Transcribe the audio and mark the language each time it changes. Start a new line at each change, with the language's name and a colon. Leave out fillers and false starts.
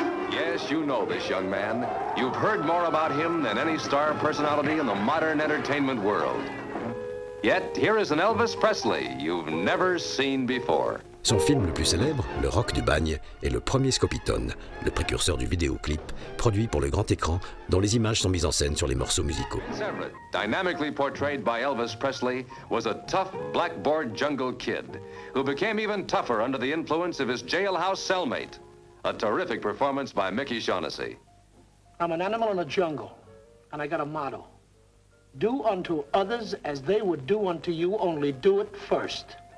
English: Yes, you know this young man. You've heard more about him than any star personality in the modern entertainment world. Yet, here is an Elvis Presley you've never seen before.
French: Son film le plus célèbre, Le Rock du Bagne, est le premier Scopitone, le précurseur du vidéoclip, produit pour le grand écran, dont les images sont mises en scène sur les morceaux musicaux.
English: Everett, dynamically portrayed by Elvis Presley, was a tough blackboard jungle kid who became even tougher under the influence of his jailhouse cellmate. A terrific performance by Mickey Shaughnessy. I'm an animal in the jungle, and I got a motto. Do unto others as they would do unto you, only do it first.